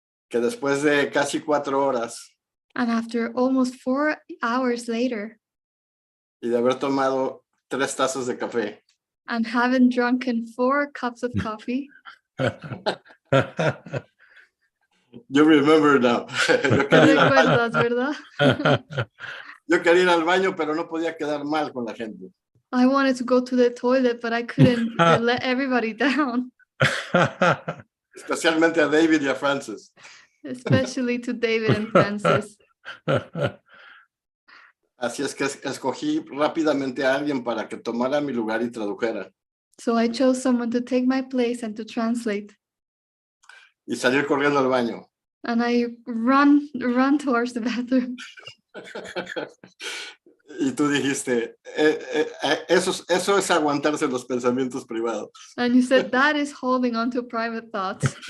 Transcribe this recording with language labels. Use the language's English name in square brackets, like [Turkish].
[Spanish] que después de casi 4 horas [English] And after almost 4 hours later, [Spanish] y de haber tomado 3 tazas de café, [English] and having drunken 4 cups of coffee, you remember now. [Spanish] ¿te recuerdas, verdad? Yo quería ir al baño, pero no podía quedar mal con la gente. [English] I wanted to go to the toilet, but I couldn't let everybody down, [Spanish] Especialmente a David y a Francis. [English] especially to David and Francis. [Spanish] Así es que escogí rápidamente a alguien para que tomara mi lugar y tradujera. [English] So I chose someone to take my place and to translate. [Spanish] Y salir corriendo al baño. [English] And I run towards the bathroom. [Spanish] Y tú dijiste, eso es aguantarse los pensamientos privados. [English] And you said that is holding on to private thoughts.